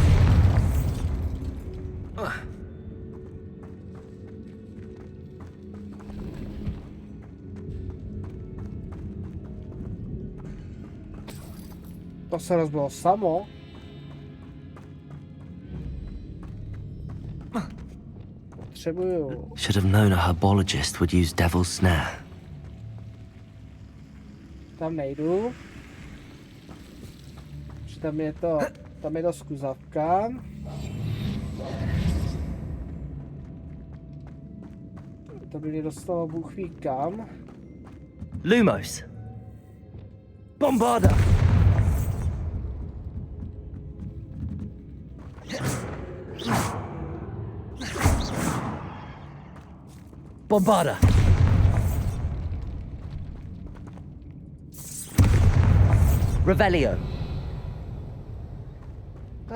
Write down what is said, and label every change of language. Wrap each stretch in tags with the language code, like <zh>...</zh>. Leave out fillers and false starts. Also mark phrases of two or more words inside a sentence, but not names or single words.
<cs>To se rozbilo samo. Potřebuju.</cs> <en>Should have known a herbologist would use devil's snare.</en> <cs>Tam nejdu. Tam je to skuzavka. To by mě dostalo bůh ví kam. Lumos. Bombarda. Bombarda. Revelio.</cs>